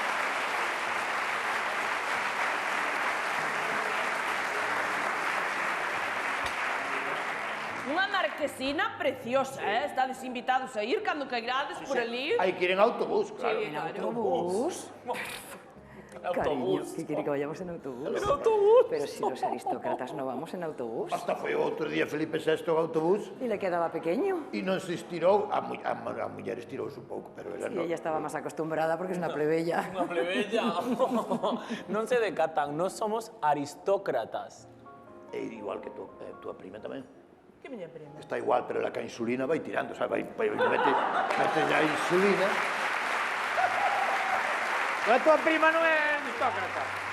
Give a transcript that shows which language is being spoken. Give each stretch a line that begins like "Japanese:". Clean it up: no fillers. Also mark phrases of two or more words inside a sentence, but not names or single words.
Galician: Unha marquesina preciosa, Estades invitados a ir cando cairades por ali. Hai que ir en autobús, claro.
Spanish: Sí, claro. Autobús. Cariño, Autobús. ¿qué quiere que vayamos en autobús? En autobús. Pero si los aristócratas no vamos en autobús.
Galician: Hasta foi outro día Felipe VI en autobús
Spanish: Y le quedaba pequeño.
Galician: e non se estirou, a muller estirouse un pouco, pero ela
Spanish: Y
Galician: non.
Spanish: ella estaba más acostumbrada porque es una plebeya.
Galician: Unha plebeya. Non se decatan, non somos aristócratas. É igual que túa prima tamén. Que miña prima? Está igual, pero la que a insulina vai tirando, sabe?
Spanish: Mete ya insulina.
Galician: A tua prima non é aristócrata.